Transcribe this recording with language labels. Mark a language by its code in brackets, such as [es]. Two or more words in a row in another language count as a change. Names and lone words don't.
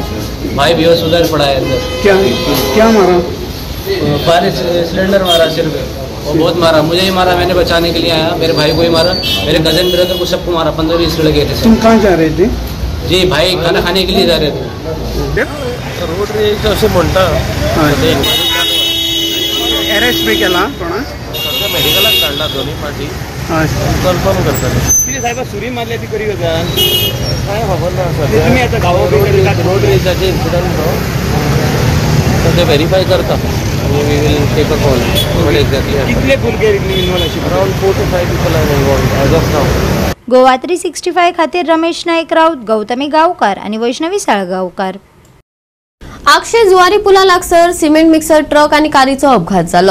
[hi] भाई बेहोश उधर पड़ा है अंदर. क्या मारा? फायर सिलेंडर मारा सिर पे, और बहुत मारा. मुझे ही मारा, मैंने बचाने के लिए आया. मेरे भाई को ही मारा, मेरे [en] cousin brother [hi] को सबको मारा. 15-20 लगे थे. तुम कहाँ जा रहे थे? जी भाई खाना खाने के लिए जा रहे थे. [en] road rage [kok] असे म्हणता. अरेस्ट बी केला कोणा? सध्या मेडिकलाक काढला दोन्ही पार्टी. कन्फर्म करतात. [mr] किती साहेब सुरी मारली ती करी होता [kok] काय खबर ना सध्या. [mr] तुम्ही आता गावाकडे [kok] रोड रेजाचे इन्सिडंट सध्या व्हेरीफाय करता आणि [en] we will take a call. [kok] कितले भुरगे इन्वॉल्व आशिल्ले? [en] अराउंड 4 to 5 people are involved as of now. [kok] गोवा 365 खातीर रमेश नाईक राऊत, गौतमी गावकार आणि वैष्णवी साळगावकार. आक्षे जुवारी पुला लागसर सिमेंट मिक्सर ट्रक आणि कारचो अपघात जालो.